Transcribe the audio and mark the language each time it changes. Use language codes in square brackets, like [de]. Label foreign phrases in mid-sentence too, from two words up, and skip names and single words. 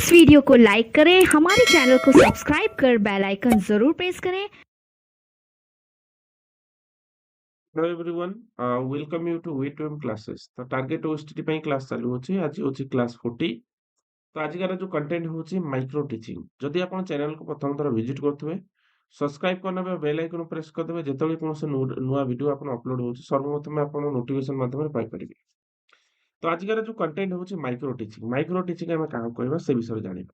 [hi] वीडियो को लाइक करें, हमारे चैनल को सब्सक्राइब कर [en] bell icon [hi] जरूर प्रेस करें। [en] Hello everyone, welcome you to V2M classes। [or] तो [en] target OSTT [or] ପାଇଁ କ୍ଲାସ୍ ଚାଲୁଅଛି। ଆଜି ହେଉଛି କ୍ଲାସ୍ 40। ତ ଆଜିକାର ଯୋଉ କଣ୍ଟେଣ୍ଟ ହେଉଛି [en] micro teaching. [or] ଯଦି ଆପଣ ଚ୍ୟାନେଲକୁ ପ୍ରଥମ ଥର ଭିଜିଟ୍ କରୁଥିବେ, ସବସ୍କ୍ରାଇବ୍ କରିନେବେ, [en] bell icon press [or] କରିଦେବେ। ଯେତେବେଳେ କୌଣସି ନୂଆ ଭିଡ଼ିଓ ଆପଣ ଅପଲୋଡ୍ ହେଉଛି, ସର୍ବପ୍ରଥମେ ଆପଣ ନୋଟିଫିକେସନ୍ ମାଧ୍ୟମରେ ପାଇପାରିବେ। ତ ଆଜିକାର ଯୋଉ କଣ୍ଟେଣ୍ଟ ହେଉଛି [en] micro teaching. micro teaching [or] ଆମେ କାହାକୁ କହିବା ସେ ବିଷୟରେ ଜାଣିବା।